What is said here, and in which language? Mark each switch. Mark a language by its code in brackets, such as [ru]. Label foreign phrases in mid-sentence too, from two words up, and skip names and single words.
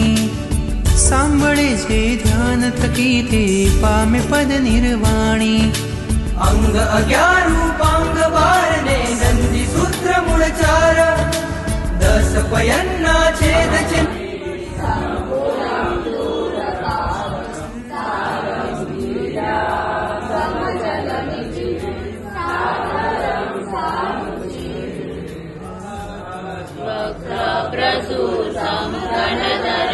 [gu] સાંભળે છે ધ્યાન થકી તે પામે પદ નિર્વાણી। અંગ 11 રૂપાંગ 12 ને નંદી સૂત્ર મૂળ 4। 10 પયન્ના છેદ ચિન્હ। [sa] प्रसूतं गणधर